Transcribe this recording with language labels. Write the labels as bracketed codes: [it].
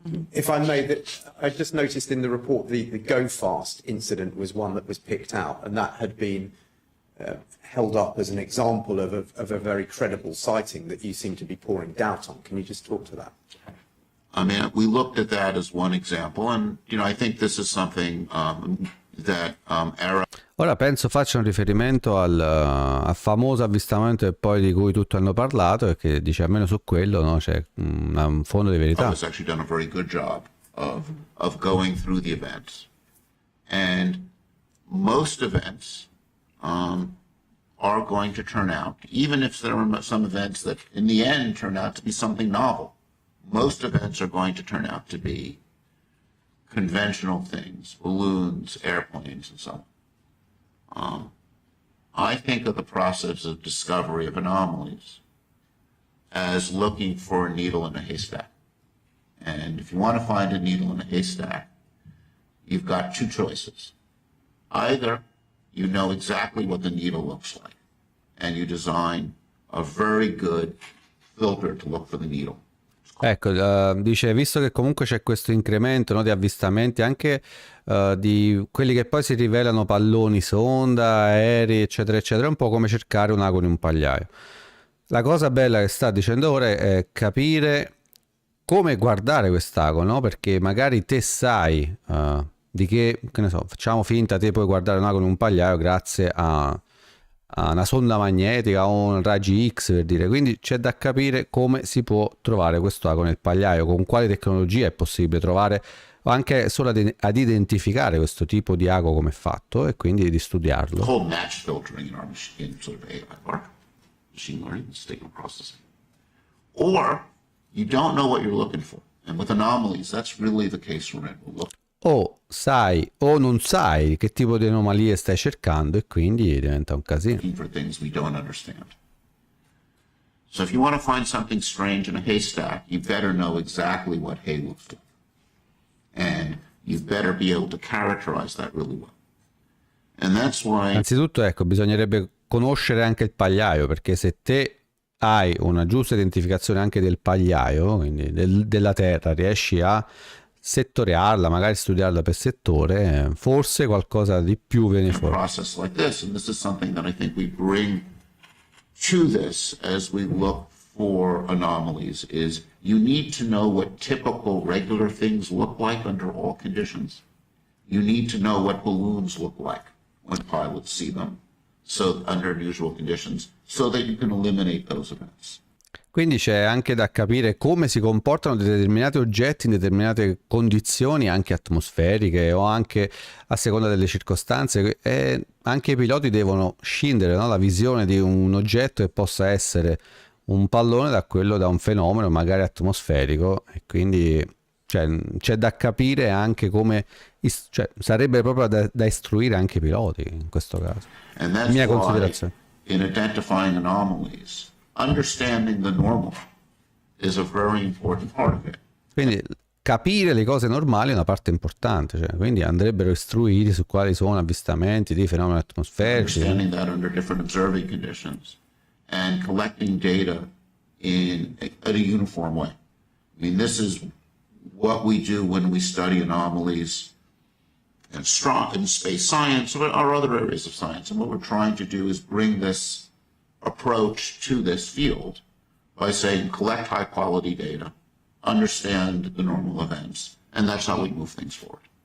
[en] If I may, I just noticed in the report the Go Fast incident was one that was picked out, and that had been held up as an example of a very credible sighting that you seem to be pouring doubt on. Can you just talk to that? I mean, we looked at that as one example, and I think this is something that [it] Ora penso faccia un riferimento al famoso avvistamento e poi di cui tutti hanno parlato, e che dice almeno su quello, no, c'è un fondo di verità. [en] has actually done a very good job of going through the events, and most events are going to turn out, even if there are some events that in the end turn out to be something novel, most events are going to turn out to be conventional things, balloons, airplanes, and so on. I think of the process of discovery of anomalies as looking for a needle in a haystack. And if you want to find a needle in a haystack, you've got two choices. Either you know exactly what the needle looks like, and you design a very good filter to look for the needle. [it] Ecco, dice, visto che comunque c'è questo incremento, no, di avvistamenti, anche di quelli che poi si rivelano palloni sonda, aerei, eccetera, eccetera, è un po' come cercare un ago in un pagliaio. La cosa bella che sta dicendo ora è capire come guardare quest'ago, no? Perché magari te sai di che ne so, facciamo finta, te puoi guardare un ago in un pagliaio grazie a una sonda magnetica o un raggi X, per dire. Quindi c'è da capire come si può trovare questo ago nel pagliaio, con quale tecnologia è possibile trovare, o anche solo ad identificare questo tipo di ago come è fatto, e quindi di studiarlo. [en] The whole match filtering in our machine, sort of AI work, machine learning, signal processing. Or you don't know what you're looking for, and with anomalies, that's really the case we're in. We'll look. [it] O sai o non sai che tipo di anomalie stai cercando, e quindi diventa un casino. [en] For things we don't understand. So if you want to find something strange in a haystack, you better know exactly what hay looks like. And you better be able to characterize that really well. And that's why... [it] Anzitutto, ecco, bisognerebbe conoscere anche il pagliaio, perché se te hai una giusta identificazione anche del pagliaio, quindi della Terra, riesci a settoriarla, magari studiarla per settore, forse qualcosa di più viene fuori. [en] Process like this, and this is something that I think we bring to this as we look for anomalies, is you need to know what typical regular things look like under all conditions. You need to know what balloons look like when pilots see them, so under unusual conditions, so that you can eliminate those events. [it] Quindi c'è anche da capire come si comportano determinati oggetti in determinate condizioni, anche atmosferiche o anche a seconda delle circostanze, e anche i piloti devono scindere, no, la visione di un oggetto che possa essere un pallone da un fenomeno magari atmosferico, e quindi c'è da capire anche come, sarebbe proprio da istruire anche i piloti in questo caso. [en] And that's [it] Mia [en] why [it] considerazione. [en] in identifying anomalies, understanding the normal is a very important part of it. [it] Quindi capire le cose normali è una parte importante, quindi andrebbero istruiti su quali sono avvistamenti di fenomeni atmosferici. [en] Understanding that under different observing conditions and collecting data at a uniform way. I mean, this is what we do when we study anomalies in space science or other areas of science. And what we're trying to do is bring this approach to this field by saying collect high quality data, understand the normal events, and that's how we move things forward.